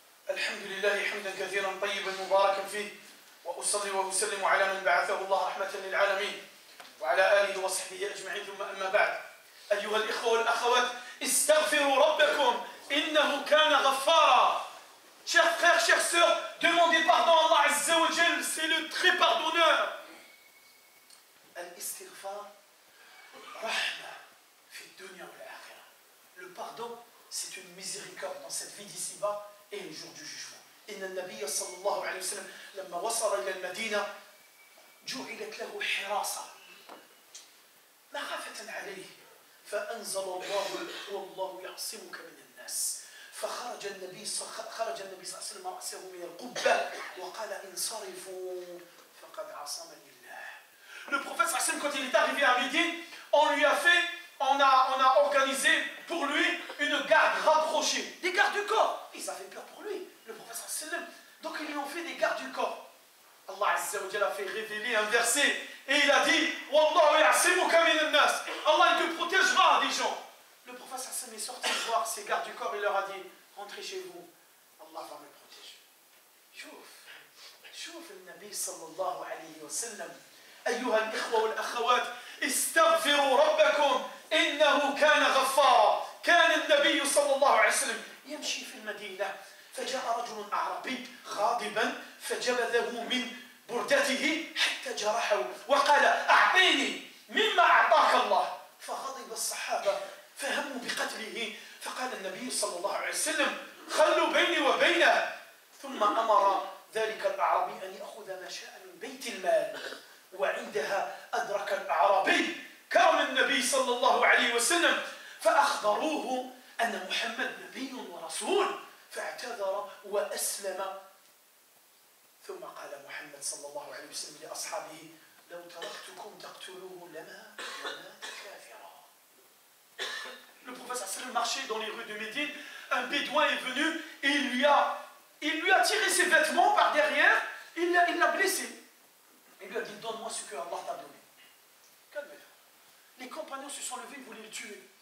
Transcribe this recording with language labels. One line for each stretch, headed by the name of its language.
Arabic: الحمد لله حمدا كثيرا طيبا مباركا فيه، وأصلي وأسلم على من بعثه الله رحمة للعالمين وعلى آله وصحبه أجمعين، ثم أما بعد. أيها الإخوة والأخوات، استغفروا ربكم إنه كان غفارا.
French: Chers frères, chères sœurs, demandez pardon à Allah Azza wa Jal, c'est le très pardonneur.
Arabic: Al-istighfar, rahma, fi dunya wal akhirah.
French: Le pardon, c'est une miséricorde dans cette vie d'ici-bas et le jour du jugement.
Arabic: إن النبي صلى الله عليه وسلم لما وصل إلى المدينة جعلت له حراسة مخافة عليه، فأنزل الله والله يعصمك من الناس. فخرج النبي صلى الله عليه وسلم رأسه من القبة وقال انصرفوا فقد عصمني الله.
French: Le prophète sallallahu alayhi wa sallam, quand il est arrivé à Médine, on a organisé pour lui une garde rapprochée, des gardes du corps. Ils avaient peur pour lui, le prophète sallallahu alayhi wa sallam. Donc ils lui ont fait des gardes du corps. Allah Azza wa Jalla a fait révéler un verset et il a dit
Arabic: Wallahu ya'simuka minan nas.
French: Allah il te protégera des gens. Le prophète sallallahu alayhi wa sallam est sorti voir ses gardes du corps et leur a dit rentrez chez vous, Allah va me protéger.
Arabic: شوف النبي صلى الله عليه وسلم. أيها الإخوة والأخوات، استغفروا ربكم إنه كان غفارا. كان النبي صلى الله عليه وسلم يمشي في المدينة فجاء رجل أعرابي غاضبا فجبذه من بردته حتى جرحه وقال أعطيني مما أعطاك الله. فغضب الصحابة فهموا بقتله، فقال النبي صلى الله عليه وسلم خلوا بيني وبينه. ثم أمر ذلك الأعرابي أن يأخذ ما شاء من بيت المال، وعندها أدرك الأعرابي كرم النبي صلى الله عليه وسلم فأخبروه أن محمد نبي ورسول، فاعتذر وأسلم. ثم قال محمد صلى الله عليه وسلم لأصحابه لو تركتكم تقتلوه لما مات كافرا.
French: Le prophète sallallahu alayhi wa sallam marchait dans les rues de Médine, un bédouin est venu et il lui a tiré ses vêtements par derrière, il l'a blessé. Il lui a dit donne-moi ce que Allah t'a donné. Calme-toi. Les compagnons se sont levés, ils voulaient le tuer.